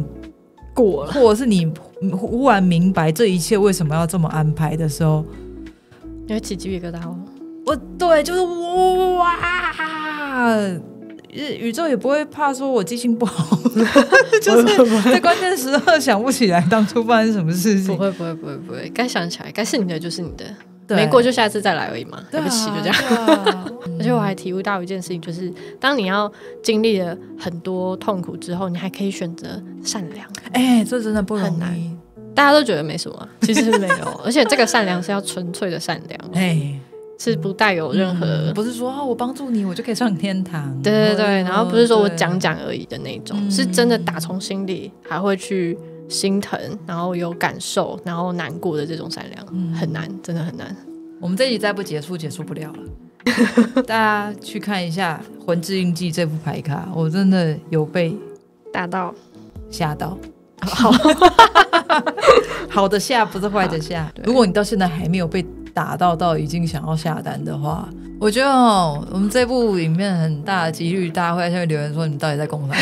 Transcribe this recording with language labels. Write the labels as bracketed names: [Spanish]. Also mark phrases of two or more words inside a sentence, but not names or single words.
[Chinese] 過了，或者是你忽然明白這一切為什麼要這麼安排的時候，你會起雞皮疙瘩哦。對，就是哇，宇宙也不會怕說我記性不好，就是在關鍵時刻想不起來當初發生什麼事情。不會，該想起來，該是你的就是你的，沒過就下次再來而已嘛，對不起，就這樣。而且我還體悟到一件事情，就是當你要經歷了很多痛苦之後，你還可以選擇善良。這真的不容易，很難。大家都覺得沒什麼，其實沒有。而且這個善良是要純粹的善良，是不帶有任何，不是說我幫助你我就可以上天堂。對，然後不是說我講而已的那種，是真的打從心裡還會去心疼，然後有感受，然後難過的這種善良，很難，真的很難。我們這一集再不結束不了了。大家去看一下《魂之印記》這副牌卡，我真的有被打到嚇到。好的下不是壞的下。如果你到現在還沒有被打到已經想要下單的話，我覺得我們這部影片很大的幾率大家会在下面留言說你們到底在攻啥。